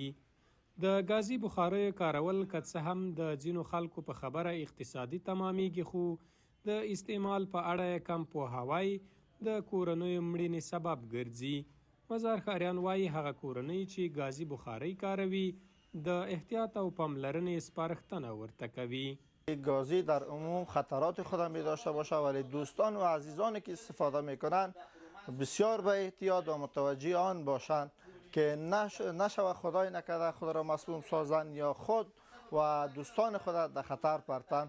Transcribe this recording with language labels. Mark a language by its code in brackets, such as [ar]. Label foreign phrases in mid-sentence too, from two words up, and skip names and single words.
[ps] د ګازي بخاریو کارول که څه هم د ځینو خلکو په خبره اقتصادي تمامیږي، خو د استعمال په اړه یې کم پوهاوی د کورنیو مړینې سبب ګرځي. مزار ښاریان وایي هغه کورنۍ چې ګازي بخاري کاروي د احتیاط او پاملرنې سپارښتنه ورته کوي. [fa] گازی در عموم خطرات خود می داشته باشه، ولی دوستان و عزیزانی که استفاده میکنن بسیار به احتیاط و متوجه آن باشند که نشود خدای نکرده خود را مسموم سازند یا خود و دوستان خود در خطر پرتند.